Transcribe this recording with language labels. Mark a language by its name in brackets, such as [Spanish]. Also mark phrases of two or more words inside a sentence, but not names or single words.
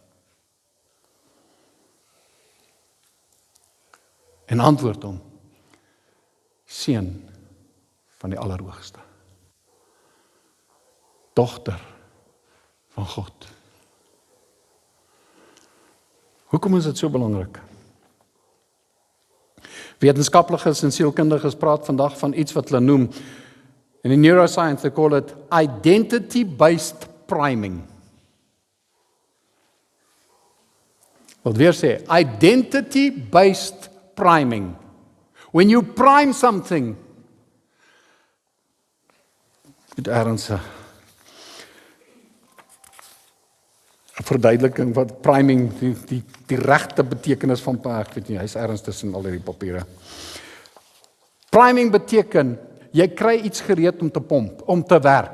[Afrikaans] En antwoord hom, seun van die Allerhoogste, dogter van God. Hoekom is dit so belangrik? Wetenskaplikes en sielkundiges praat vandag van iets wat hulle noem, in die neuroscience, [English] they call it identity-based priming. [Afrikaans] Wat weer sê, [English] identity-based priming. When you prime something, [Afrikaans] met ergens 'n verduideliking wat priming, die regte betekenis van, ek weet nie, hy's ergens tussen al hierdie papiere. Priming beteken, jy kry iets gereed om te pomp, om te werk.